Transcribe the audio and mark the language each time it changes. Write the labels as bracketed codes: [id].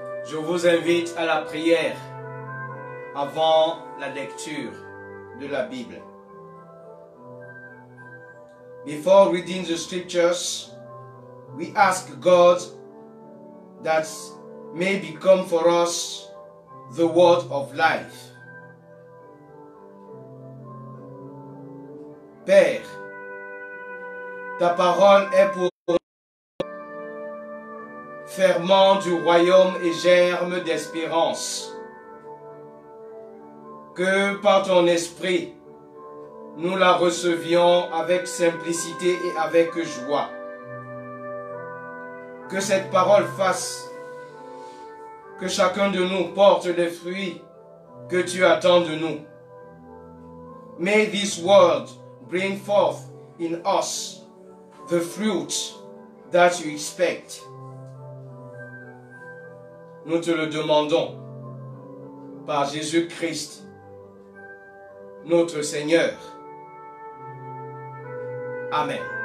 [fr] Je vous invite à la prière avant la lecture de la Bible. [en] Before reading the scriptures, we ask God that may become for us the word of life. [fr] Père, ta parole est pour ferment du royaume et germe d'espérance. Que par ton esprit, nous la recevions avec simplicité et avec joie. Que cette parole fasse que chacun de nous porte les fruits que tu attends de nous. [en] May this word bring forth in us the fruit that you expect. [fr] Nous te le demandons par Jésus-Christ, notre Seigneur. Amen.